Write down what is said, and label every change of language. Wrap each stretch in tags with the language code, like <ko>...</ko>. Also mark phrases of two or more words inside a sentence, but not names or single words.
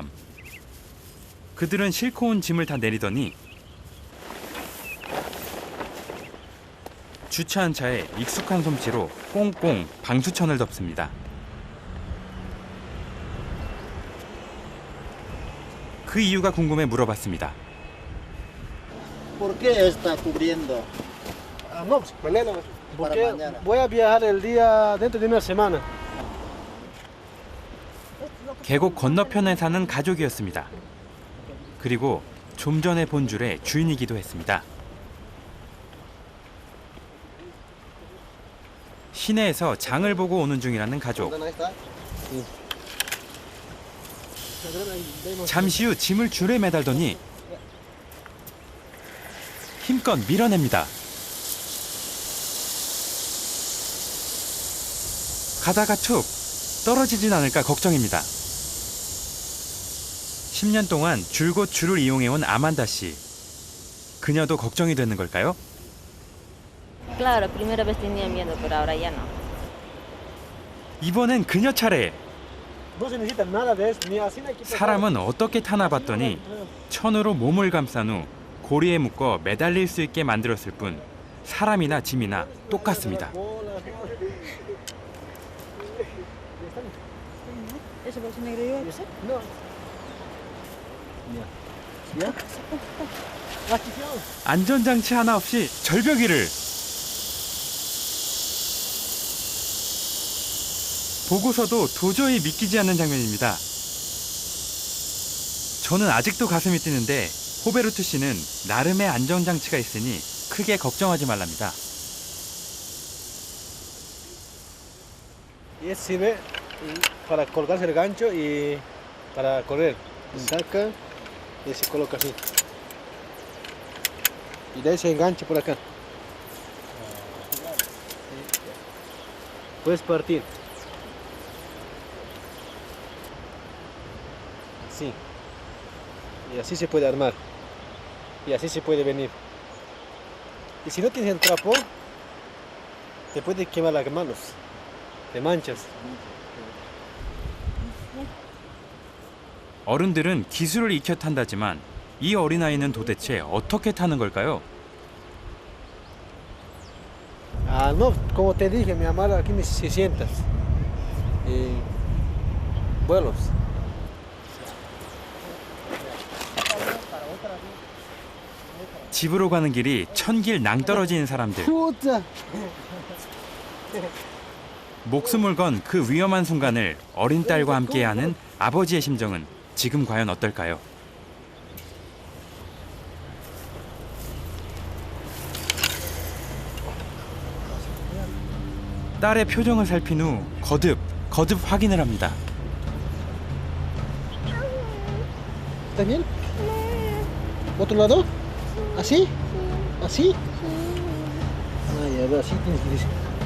<ko>그들은 싣고 온 짐을 다 내리더니 주차한 차에 익숙한 솜씨로 꽁꽁 방수천을 덮습니다. 그 이유가 궁금해 물어봤습니다.</ko> <es>¿Por qué está cubriendo? No, pues mañana. Para Porque mañana. voy a viajar el día dentro de una semana.</es> <ko>계곡 건너편에 사는 가족이었습니다. 그리고 좀 전에 본 줄의 주인이기도 했습니다. 시내에서 장을 보고 오는 중이라는 가족.</ko> <es>Ahí está.</es> <ko>잠시 후 짐을 줄에 매달더니 힘껏 밀어냅니다. 가다가 툭 떨어지진 않을까 걱정입니다. 10년 동안 줄곧 줄을 이용해온 아만다 씨. 그녀도 걱정이 되는 걸까요?</ko> <es>Claro, primera vez tenía miedo, pero ahora ya no.</es> <ko>이번엔 그녀 차례.</ko> <es>No se necesita nada de eso, ni así no hay que pasar.</es> <ko>사람은 어떻게 타나 봤더니 천으로 몸을 감싼 후 고리에 묶어 매달릴 수 있게 만들었을 뿐 사람이나 짐이나 똑같습니다.</ko> <es>¿Ese bolso negro yo? No. ¿Ya? Aquí quedó.</es> <ko>안전장치 하나 없이 절벽 위를. 보고서도 도저히 믿기지 않는 장면입니다. 저는 아직도 가슴이 뛰는데 호베르투 씨는 나름의 안전장치가 있으니 크게 걱정하지 말랍니다.</ko> <es>Y este sirve para colgarse el gancho y para correr. Saca y se coloca así. Y de ahí se engancha por acá. Puedes partir. Así. Y así se puede armar. Y así se puede venir. Y si no tienes el trapo, te puede quemar las manos. Te manchas.</es> <ko>어른들은 기술을 익혀 탄다지만 이 어린아이는 도대체 어떻게 타는 걸까요?</ko> <es>Ah, no, como te dije, mi amor, aquí me si sientas. Y vuelos.</es> <ko>집으로 가는 길이 천길 낭떠러지인 사람들.</ko> <es>Puta.</es> <ko>목숨을 건 그 위험한 순간을 어린 딸과 함께하는 아버지의 심정은 지금 과연 어떨까요? 딸의 표정을 살핀 후 거듭 확인을 합니다.</ko> <es>¿Está bien? ¿Otro lado? ¿Así? ¿Así? Ah, ya veo, así tienes que decir.</es>